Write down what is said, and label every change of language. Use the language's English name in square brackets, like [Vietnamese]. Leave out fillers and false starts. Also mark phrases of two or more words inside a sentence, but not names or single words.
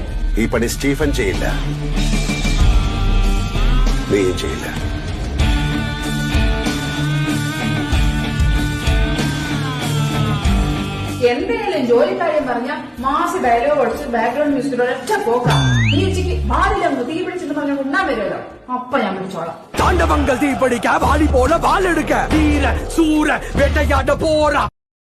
[Malayalam] ഈ പണി സ്റ്റീഫൻ ചെയ്യില്ല, നീയും ചെയ്യില്ല. എന്തെങ്കിലും ജോലിക്കാര്യം പറഞ്ഞ മാസ ഡയലോഗ് അടിച്ച് [English] background music [Malayalam] ഒരൊറ്റ പോക്കാം. ഈ ഉച്ചയ്ക്ക് വാലിലൊന്ന് തീ പിടിച്ചെന്ന് പറഞ്ഞ ഉണ്ണാൻ വരുമല്ലോ, അപ്പൊ ഞാൻ പിടിച്ചോളാം. [Tamil] தாண்டவங்கள் தீப்படிக்க வாலி போல வால் எடுக்க வீர சூர வேட்டையாட போறா.